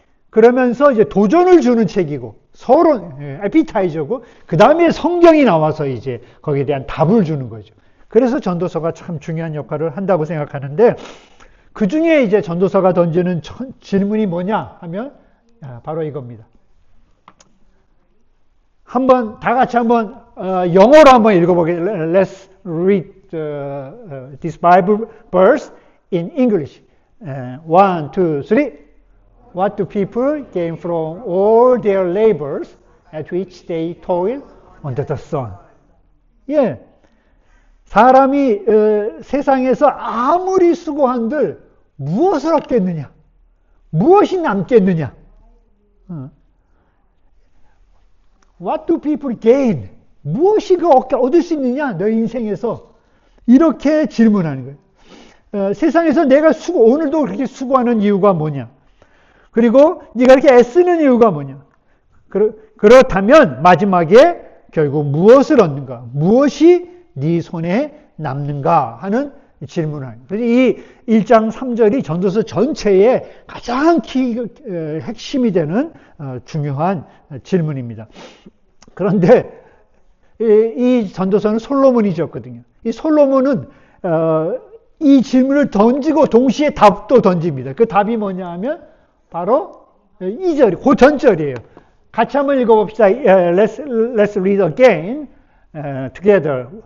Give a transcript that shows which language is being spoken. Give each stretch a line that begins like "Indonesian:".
Korean: 그러면서 이제 도전을 주는 책이고 서로 에피타이저고 그 다음에 성경이 나와서 이제 거기에 대한 답을 주는 거죠. 그래서 전도서가 참 중요한 역할을 한다고 생각하는데 그 중에 이제 전도서가 던지는 질문이 뭐냐 하면 바로 이겁니다. 한번 다 같이 한번 영어로 한번 읽어보겠습니다.
English: Let's read this Bible verse in English. 1, 2, 3. What do people gain from all their labors at which they toil under the sun?
Korean: 예, 사람이 세상에서 아무리 수고한들 무엇을 얻겠느냐? 무엇이 남겠느냐?
English: What do people gain?
Korean: 무엇이 얻을 수 있느냐? 너 인생에서 이렇게 질문하는 거예요. 세상에서 내가 오늘도 그렇게 수고하는 이유가 뭐냐? 그리고 네가 이렇게 애쓰는 이유가 뭐냐? 그렇다면 마지막에 결국 무엇을 얻는가? 무엇이 네 손에 남는가? 하는 질문을 합니다. 그래서 이 1장 3절이 전도서 전체의 가장 핵심이 되는 중요한 질문입니다. 그런데 이 전도서는 솔로몬이 지었거든요. 이 솔로몬은 이 질문을 던지고 동시에 답도 던집니다. 그 답이 뭐냐 하면 바로 2절이 그 전절이에요. 같이 한번 읽어봅시다.
English: Let's read again together.